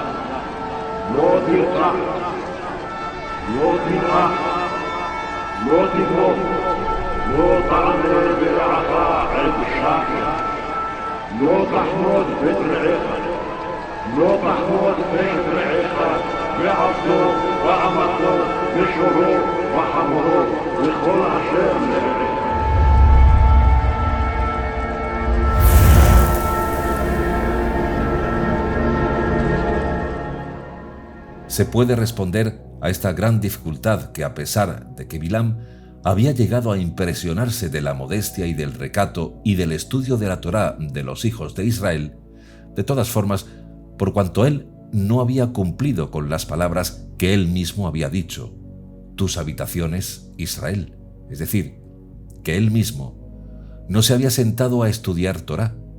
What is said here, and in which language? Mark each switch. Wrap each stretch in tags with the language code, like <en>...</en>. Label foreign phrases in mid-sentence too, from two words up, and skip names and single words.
<he>לא תרצח, לא תנאף, לא תבוא, לא תענה ברעך עד שקר, לא תחמוד בית רעך, לא תחמוד בית רעך, ועבדו ואמתו ושורו וחמורו וכל אשר לרעך.</he> <es>Se puede responder a esta gran dificultad que, a pesar de que Bilam había llegado a impresionarse de la modestia y del recato y del estudio de la Torá de los hijos de Israel, de todas formas, por cuanto él no había cumplido con las palabras que él mismo había dicho, tus habitaciones, Israel, es decir, que él mismo no se había sentado a estudiar Torá.</es>